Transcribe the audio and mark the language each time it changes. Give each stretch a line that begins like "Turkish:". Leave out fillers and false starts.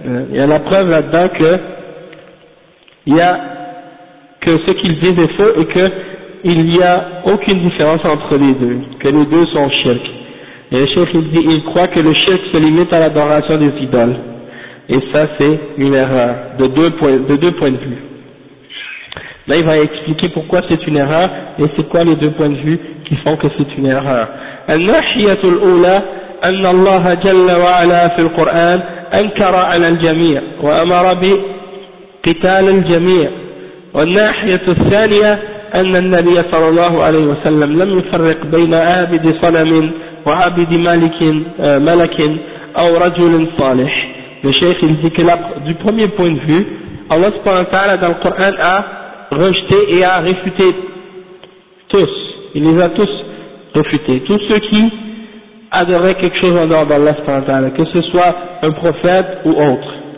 French: Il y a la preuve là-dedans que il y a que ce qu'ils disent est faux et que il n'y a aucune différence entre les deux, que les deux sont shirk. Et le shirk, il dit, il croit que le shirk se limite à l'adoration des idoles. Et ça, c'est une erreur de deux points de vue. Là, il va expliquer pourquoi c'est une erreur et c'est quoi les deux points de vue qui font que c'est une erreur.
Arabic: النحية الأولى أن الله جل وعلا في القرآن أنكر على الجميع وأمر بقتال الجميع. والناحية الثانية أن النبي صلى الله عليه وسلم لم يفرق بين عابد صنم وعابد ملك أو رجل صالح.
French: Le cheikh il dit que là, du premier point de vue, Allah subhanahu wa ta'ala dans le Coran a rejeté et a réfuté tous, il les a tous réfutés, tous ceux qui adoraient quelque chose en dehors d'Allah subhanahu wa ta'ala, que ce soit un prophète ou autre.